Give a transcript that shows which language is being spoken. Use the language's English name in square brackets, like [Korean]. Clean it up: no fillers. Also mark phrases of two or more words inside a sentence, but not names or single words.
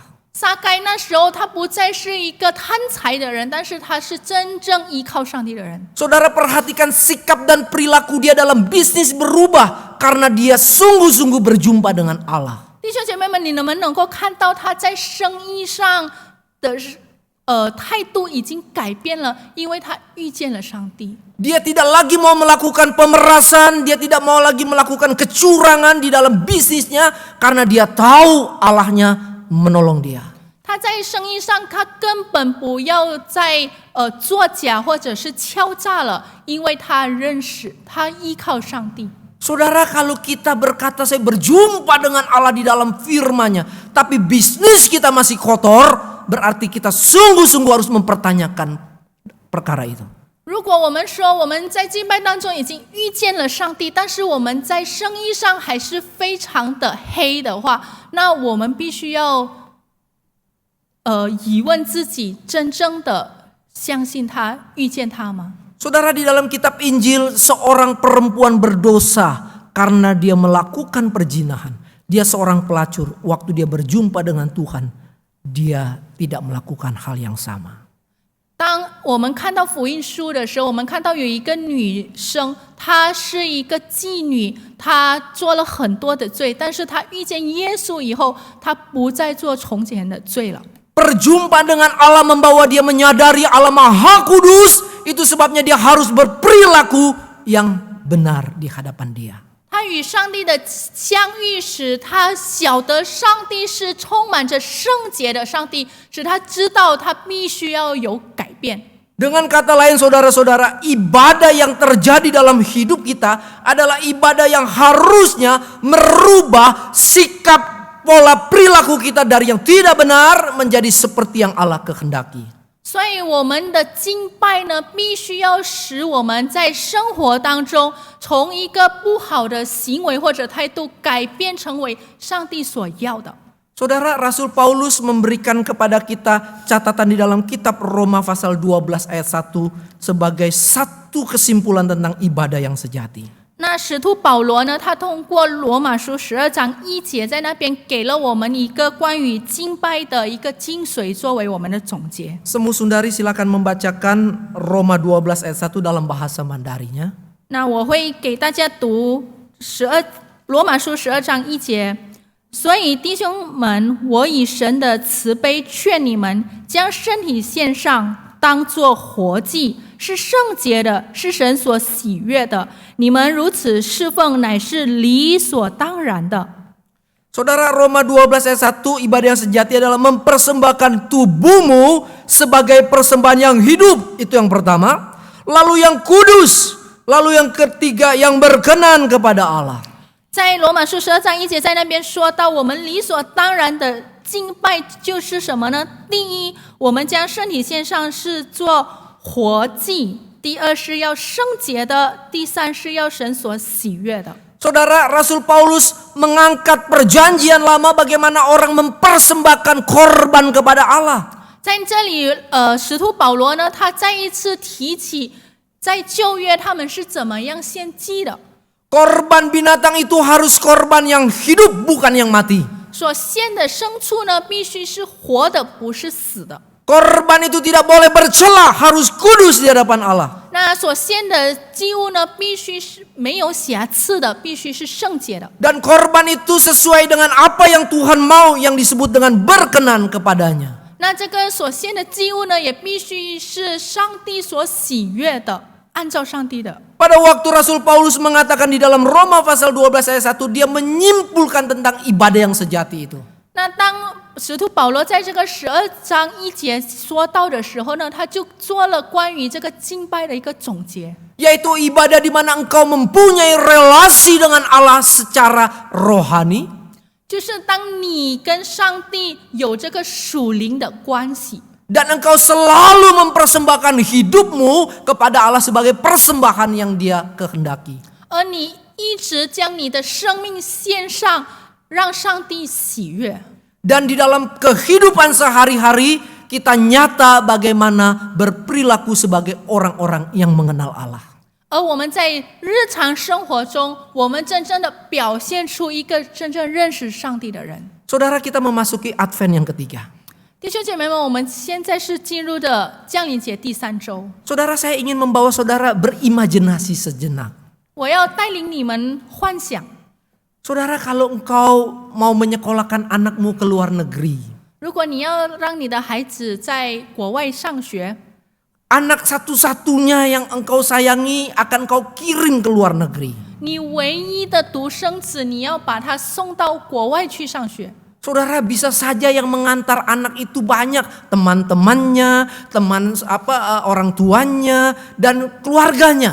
[Chinese] 撒该那时候他不再是一个贪财的人，但是他是真正依靠上帝的人。 [Indonesian] Saudara, perhatikan sikap dan perilaku dia dalam bisnis berubah karena dia sungguh-sungguh berjumpa dengan Allah. [Chinese] 弟兄姐妹们，你们能够看到他在生意上的态度已经改变了，因为他遇见了上帝。 [Indonesian] Dia tidak lagi mau melakukan pemerasan, dia tidak mau lagi melakukan kecurangan di dalam bisnisnya karena dia tahu Allahnya menolong dia. [Chinese] 他在生意上，他根本不要再作假或者是敲诈了，因为他认识，他依靠上帝。 [Indonesian] Saudara, kalau kita berkata saya berjumpa dengan Allah di dalam firman-Nya, tapi bisnis kita masih kotor, berarti kita sungguh-sungguh harus mempertanyakan perkara itu. [Chinese] 如果我们说我们在敬拜当中已经遇见了上帝，但是我们在生意上还是非常的黑的话，那我们必须要疑问自己，真正的相信他、遇见他吗？ [Indonesian] Saudara, di dalam kitab Injil seorang perempuan berdosa karena dia melakukan perzinahan. Dia seorang pelacur, waktu dia berjumpa dengan Tuhan, dia tidak melakukan hal yang sama. [Chinese] 当我们看到福音书的时候，我们看到有一个女生，她是一个妓女，她做了很多的罪，但是她遇见耶稣以后，她不再做从前的罪了。 [Indonesian] Perjumpaan dengan Allah membawa dia menyadari Allah Maha Kudus. Itu sebabnya dia harus berperilaku yang benar di hadapan dia. [Chinese] 他与上帝的相遇使他晓得上帝是充满着圣洁的上帝，使他知道他必须要有改变。 [Indonesian] Dengan kata lain, saudara-saudara, ibadah yang terjadi dalam hidup kita adalah ibadah yang harusnya merubah sikap pola perilaku kita dari yang tidak benar menjadi seperti yang Allah kehendaki. [Chinese] 所以我们的敬拜呢，必须要使我们在生活当中，从一个不好的行为或者态度，改变成为上帝所要的。 [Indonesian] Saudara, Rasul Paulus memberikan kepada kita catatan di dalam kitab Roma pasal 12 ayat 1 sebagai satu kesimpulan tentang ibadah yang sejati. [Chinese] 那使徒保罗呢，他通过罗马书12章1节，在那边给了我们一个关于敬拜的一个精髓，作为我们的总结。 [Indonesian] Semu Sundari silakan membacakan Roma 12 ayat 1 dalam bahasa Mandarinya. [Chinese] 那我会给大家读罗马书12章1节。所以弟兄们，我以神的慈悲劝你们，将身体献上，当作活祭，是圣洁的，是神所喜悦的。你们如此侍奉，乃是理所当然的。 [Indonesian] Saudara, Roma 12 ayat 1, ibadah yang sejati adalah mempersembahkan tubuhmu sebagai persembahan yang hidup. Itu yang pertama. Lalu yang kudus, Lalu yang ketiga, yang berkenan kepada Allah. [Chinese] 在罗马书12章1节，在那边说到，我们理所当然的敬拜就是什么呢？第一，我们将身体献上是做活祭；第二是要圣洁的；第三是要神所喜悦的。 [Indonesian] Saudara, Rasul Paulus mengangkat perjanjian lama bagaimana orang mempersembahkan korban kepada Allah. [Chinese] 在这里，使徒保罗呢，他再一次提起，在旧约他们是怎么样献祭的。 [Indonesian] Korban binatang itu harus korban yang hidup, bukan yang mati. [Chinese] 所献的牲畜呢，必须是活的，不是死的。 [Indonesian] Korban itu tidak boleh bercela, harus kudus di hadapan Allah. [Chinese] 那所献的祭物呢，必须是没有瑕疵的，必须是圣洁的。 [Indonesian] Dan korban itu sesuai dengan apa yang Tuhan mau, yang disebut dengan berkenan kepadanya. [Chinese] 那这个所献的祭物呢，也必须是上帝所喜悦的，按照上帝的。 [Indonesian] Pada waktu Rasul Paulus mengatakan di dalam Roma pasal 12 ayat 1, dia menyimpulkan tentang ibadah yang sejati itu. [Chinese] 那当使徒保罗在这个12章1节说到的时候呢，他就做了关于这个敬拜的一个总结， [Indonesian] Yaitu ibadah di mana engkau mempunyai relasi dengan Allah secara rohani. [Chinese] 就是当你跟上帝有这个属灵的关系， [Indonesian] Dan engkau selalu mempersembahkan hidupmu kepada Allah sebagai persembahan yang dia kehendaki. [Chinese] 而你一直将你的生命献上，让上帝喜悦。 [Indonesian] Dan di dalam kehidupan sehari-hari kita nyata bagaimana berperilaku sebagai orang-orang yang mengenal Allah. [Chinese] 而我们在日常生活中，我们真正的表现出一个真正认识上帝的人。 [Indonesian] Saudara, kita memasuki Advent yang ketiga. [Chinese] 弟兄姐妹们，我们现在是进入的降临节第3周。 [Indonesian] Saudara, saya ingin membawa saudara berimajinasi sejenak. [Chinese] 我要带领你们幻想， [Indonesian] Saudara, kalau engkau mau menyekolahkan anakmu ke luar negeri, [Chinese] 如果你要让你的孩子在国外上学， [Indonesian] anak satu-satunya yang engkau sayangi akan kau kirim ke luar negeri. [Chinese] 你唯一的独生子，你要把他送到国外去上学。 [Indonesian] Saudara, bisa saja yang mengantar anak itu banyak, teman-temannya, orang tuanya dan keluarganya.